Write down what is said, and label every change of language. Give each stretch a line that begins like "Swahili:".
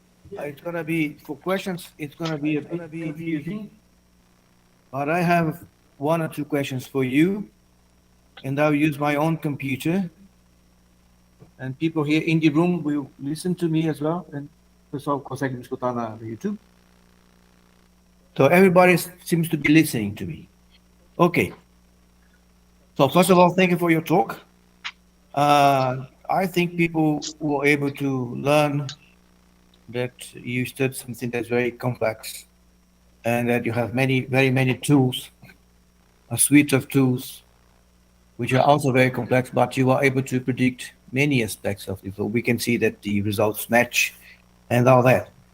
English: It's going to be, for questions, it's going to be a bit confusing. But I have one or two questions for you. And I'll use my own computer. And people here in the room will listen to me as well.
Portuguese: And o pessoal consegue me escutar na YouTube.
English: So everybody seems to be listening to me. Okay. So first of all, thank you for your talk. I think people were able to learn that you studied something that's very complex and that you have very many tools, a suite of tools, which are also very complex, but you are able to predict many aspects of it. So we can see that the results match and all that.